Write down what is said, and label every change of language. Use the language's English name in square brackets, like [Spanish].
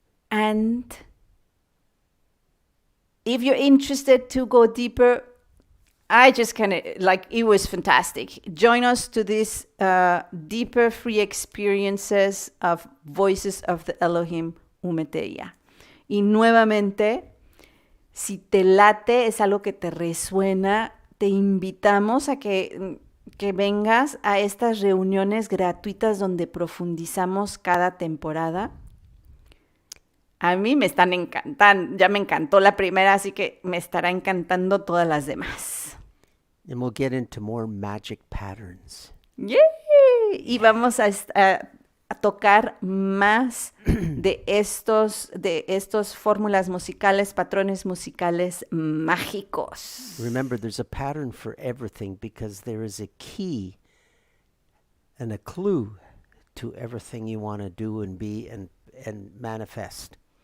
[English] And if you're interested to go deeper, I just kind of, like, it was fantastic. Join us to these deeper free experiences of Voices of the Elohim Umeteia. [Spanish] Y nuevamente, si te late, es algo que te resuena, te invitamos a que vengas a estas reuniones gratuitas donde profundizamos cada temporada. A mí me están encantando, ya me encantó la primera, así que me estará encantando todas las demás. [English] And we'll get into more magic patterns. ¡Yay! [Spanish] Y vamos a tocar más de estos fórmulas musicales, patrones musicales mágicos. [English] Remember, there's a pattern for everything because there is a key and a clue to everything you want to do and be and manifest.